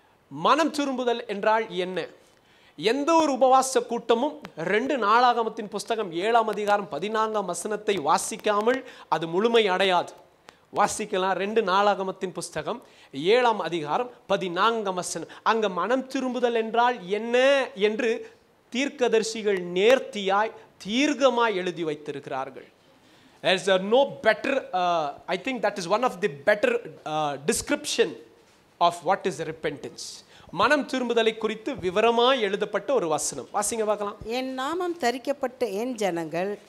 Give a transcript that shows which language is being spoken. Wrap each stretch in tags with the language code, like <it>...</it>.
<ta>மனம் திரும்புதல் என்றால் என்ன? எந்த ஒரு உபவாச கூட்டமும் 2 நாளாகமத்தின் புஸ்தகம் 7ஆம் அதிகாரம் 14ஆம் வசனத்தை வாசிக்காமல் அது முழுமை அடையாது. வாசிக்கலாம். 2 நாளாகமத்தின் புஸ்தகம் 7ஆம் அதிகாரம் 14ஆம் வசனம். அங்க மனம் திரும்புதல் என்றால் என்ன என்று தீர்க்கதரிசிகள் நேர்த்தியாய் தீர்க்கமாய் எழுதி வைத்திருக்கிறார்கள்.</ta> <en>There is no better, I think that is one of the better description of what is repentance.</en> <ta>மனம் திரும்புதலை குறித்து விவரமாய் எழுதப்பட்ட ஒரு வசனம். வாசிங்க பார்க்கலாம். என் நாமம் தரிக்கப்பட்ட என் ஜனங்கள்,</ta>